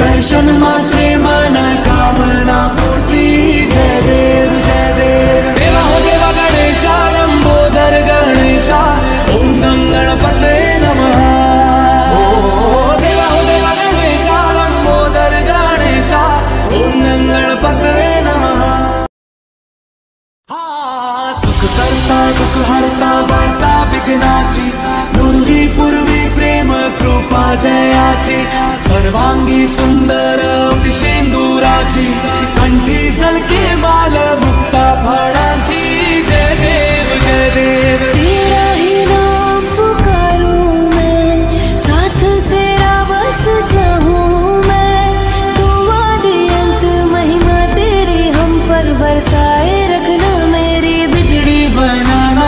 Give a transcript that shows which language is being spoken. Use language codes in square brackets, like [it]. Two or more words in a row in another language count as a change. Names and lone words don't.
[mr] दर्शन मात्रे मन कामना पूर्ति। जय देव जय देव। [hi] देवा हो देवा गणेशा लंबोदर गणेशा [sa] ओम गं गणपते नमः। [hi] ओ देवा हो देवा गणेशा लंबोदर गणेशा [sa] ओम गं गणपते नमः। [mr] सुख करता दुख हरता वार्ता विघ्नाची पूर्वी पूर्वी प्रेम कृपा जयाची सर्वांगी सुंदर विशेंदुराची कंठी झलके माल मुक्ता फळाची। जय देव जय देव। [hi] तेरा ही नाम पुकारूं मैं, साथ तेरा बस चाहूं मैं। तू आदि अंत महिमा तेरी हम पर बरसाए रखना, मेरी बिगड़ी बनाना।